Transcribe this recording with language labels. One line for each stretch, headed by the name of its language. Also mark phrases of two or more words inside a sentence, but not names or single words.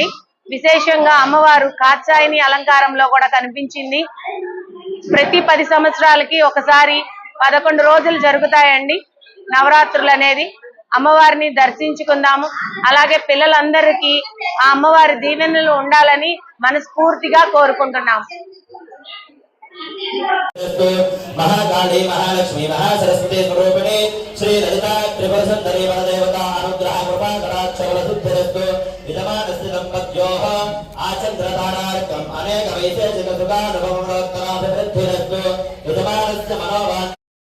Telugu: విశేషంగా అమ్మవారు కాత్యాయని అలంకారంలో కూడా కనిపించింది. ప్రతి 10 సంవత్సరాలకి ఒకసారి 11 రోజులు జరుగుతాయండి నవరాత్రులు అనేది. అమ్మవారిని దర్శించుకుందాము. అలాగే పిల్లలందరికీ ఆ అమ్మవారి దీవెనలు ఉండాలని మనస్ఫూర్తిగా కోరుకుంటున్నాము.
Sanskrit: महाकाली महालक्ष्मी महासरस्वती स्वरूपिणी श्री ललिता त्रिपुर सुंदरी वरदेवता अनुग्रह कृपा कटाक्षबल सिद्धिरस्तु विद्यमानस्य दंपत्योः आचन्द्रदानार्कम् अनेक वैशेषिक सुखानुभवोत्तराभिवृद्धिरस्तु विद्यमानस्य मनोवाञ्छा